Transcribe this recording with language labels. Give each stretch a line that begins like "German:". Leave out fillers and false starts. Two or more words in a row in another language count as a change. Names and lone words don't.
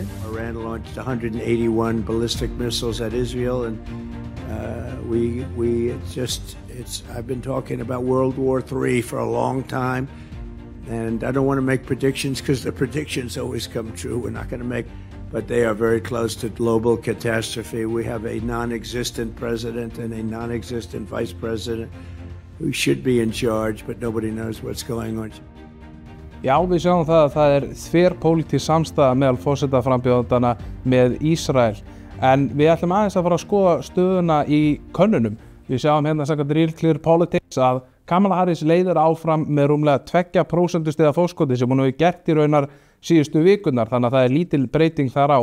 English: Iran launched 181 ballistic missiles at Israel, and I've been talking about World War III for a long time, and I don't want to make predictions because the predictions always come true. We're not going to make, but they are very close to global catastrophe. We have a non-existent president and a non-existent vice president who should be in charge, but nobody knows what's going on.
Icelandic: Já, við sjáum það að það þverpólitísk samstaða meðal forsetaframbjóðandana með Ísrael, en við ætlum aðeins að fara að skoða stöðuna í könnunum. Við sjáum hérna samkvæmt Real Clear Politics að Kamala Harris leiðir áfram með rúmlega 2% stiga fórskoti sem hún hefur gert í raunar síðustu vikurnar, þannig að það lítil breyting þar á.